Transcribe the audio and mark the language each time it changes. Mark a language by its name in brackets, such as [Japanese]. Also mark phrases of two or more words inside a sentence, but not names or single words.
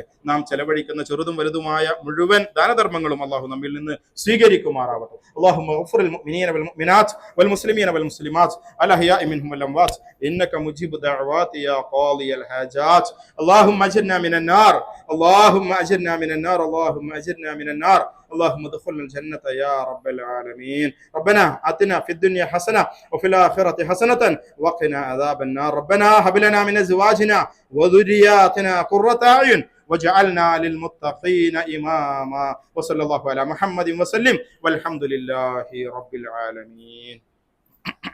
[Malayalam] നാം ചെലവഴിക്കുന്ന ചെറുതും വലുതുമായ മുഴുവൻ ദാനധർമ്മങ്ങളും അല്ലാഹു നമ്മിൽ നിന്ന് സ്വീകരിക്കുമാറാവട്ടെ. [Arabic] اللهم اغفر للمؤمنين والمؤمنات والمسلمين والمسلمات الأحياء منهم والأموات إنك مجيب الدعوات يا قاضي الحاجات. اللهم أجرنا من النار, اللهم أجرنا من النار, اللهم أجرنا من النار, اللهم ادخلنا الجنة يا رب العالمين. ربنا آتنا في الدنيا حسنة وفي الآخرة حسنة وقنا عذاب النار. ربنا هب لنا من أزواجنا وذرياتنا قرة أعين واجعلنا للمتقين إماما. وصلى الله على محمد وسلم والحمد لله رب العالمين.